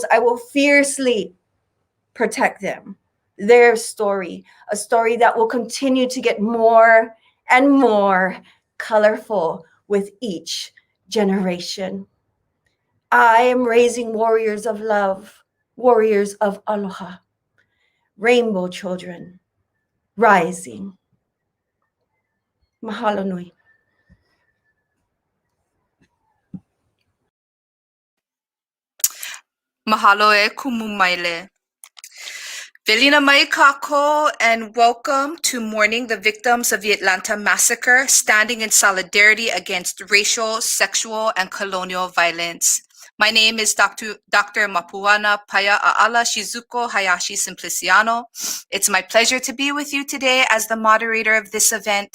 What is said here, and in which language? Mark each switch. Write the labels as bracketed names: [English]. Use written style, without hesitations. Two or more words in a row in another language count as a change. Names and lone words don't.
[English] I will fiercely protect them, their story, a story that will continue to get more and more colorful with each generation. I am raising warriors of love, warriors of aloha, rainbow children, rising. [Hawaiian] Mahalo nui. Mahalo e kumu Maile. Velina mai kako, [English] and welcome to Mourning the Victims of the Atlanta Massacre, standing in solidarity against racial, sexual, and colonial violence. My name is Dr. Mapuana Paia A'ala Shizuko Hayashi-Simpliciano. It's my pleasure to be with you today as the moderator of this event.